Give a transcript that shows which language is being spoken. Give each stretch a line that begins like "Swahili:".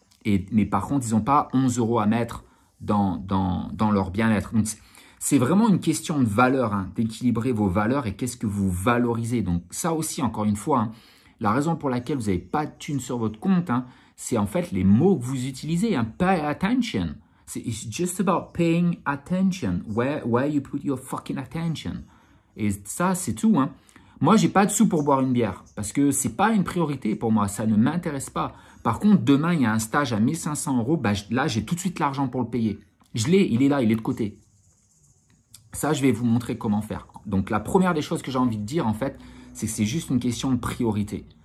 French: Mais par contre, ils n'ont pas 11 € à mettre dans leur bien-être. Donc, c'est vraiment une question de valeur, hein, d'équilibrer vos valeurs et qu'est-ce que vous valorisez. Donc ça aussi, encore une fois, hein, la raison pour laquelle vous n'avez pas de thunes sur votre compte, hein, c'est en fait les mots que vous utilisez.
English: Hein, pay attention. It's just about paying attention. Where you put your fucking attention.
French: Et ça, c'est tout. Hein. Moi, j'ai pas de sous pour boire une bière parce que c'est pas une priorité pour moi. Ça ne m'intéresse pas. Par contre, demain, il y a un stage à 1500 €. Bah, là, j'ai tout de suite l'argent pour le payer. Je l'ai, il est là, il est de côté. Ça, je vais vous montrer comment faire. Donc, la première des choses que j'ai envie de dire, en fait, c'est que c'est juste une question de priorité.